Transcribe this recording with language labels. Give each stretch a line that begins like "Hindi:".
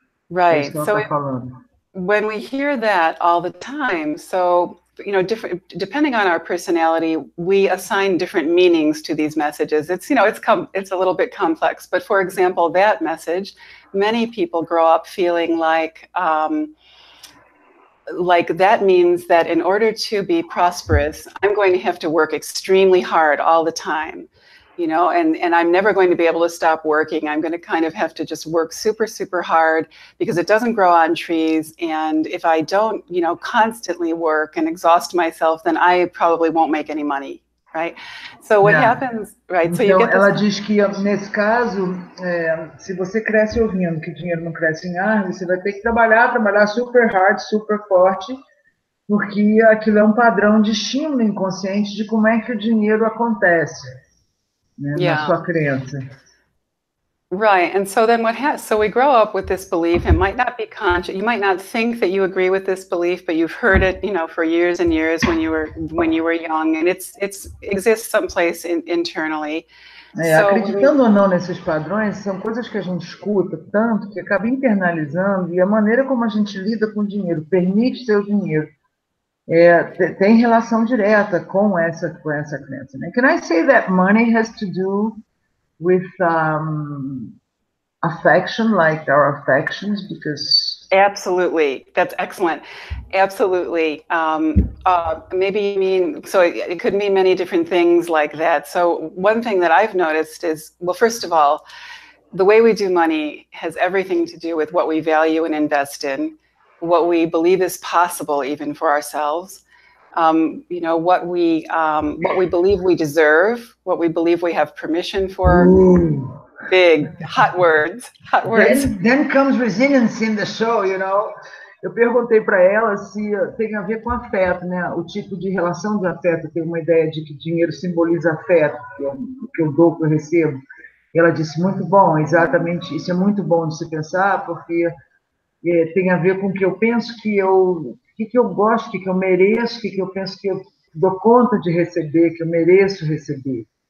English: Right. So when we hear that all the time, so depending on our personality, we assign different meanings to these messages. It's it's a little bit complex, but for example, that message, many people grow up feeling like that means that in order to be prosperous, I'm going to have to work extremely hard all the time. And I'm never going to be able to stop working. I'm going to kind of have to just work super, super hard because it doesn't grow on trees. And if I don't, constantly work and exhaust myself, then I probably won't make any money, right? So what happens, right?
Portuguese: Então,
English: so you get
Portuguese: ela diz que, nesse caso, se você cresce ouvindo que dinheiro não cresce em árvore, você vai ter que trabalhar
English: super hard,
Portuguese: super forte, porque aquilo é padrão de estímulo inconsciente de como é que o dinheiro acontece. Na sua crença.
English: Right, and so then so we grow up with this belief. It might not be conscious. You might not think that you agree with this belief, but you've heard it, for years and years when you were young, and it exists someplace internally.
Portuguese: Acreditando ou não nesses padrões, são coisas que a gente escuta tanto que acaba internalizando, e a maneira como a gente lida com o dinheiro, permite seu dinheiro, tem relação direta com essa crença, né?
English: Can I say that money has to do with affection, like our affections, because absolutely, that's excellent. Absolutely. Maybe you mean, so it could mean many different things like that. So one thing that I've noticed is, well, first of all, the way we do money has everything to do with what we value and invest in, what we believe is possible even for ourselves, what we believe we deserve, what we believe we have permission for. Ooh. Big, hot words. Then comes resilience in the show,
Portuguese: Eu perguntei para ela se tem a ver com afeto, né? O tipo de relação de afeto, tem uma ideia de que dinheiro simboliza afeto, que eu dou, que eu recebo. Ela disse, muito bom, exatamente, isso é muito bom de se pensar, porque tem a ver com o que eu penso que eu gosto, o que eu mereço, o que eu penso que eu dou conta de receber, que eu mereço receber.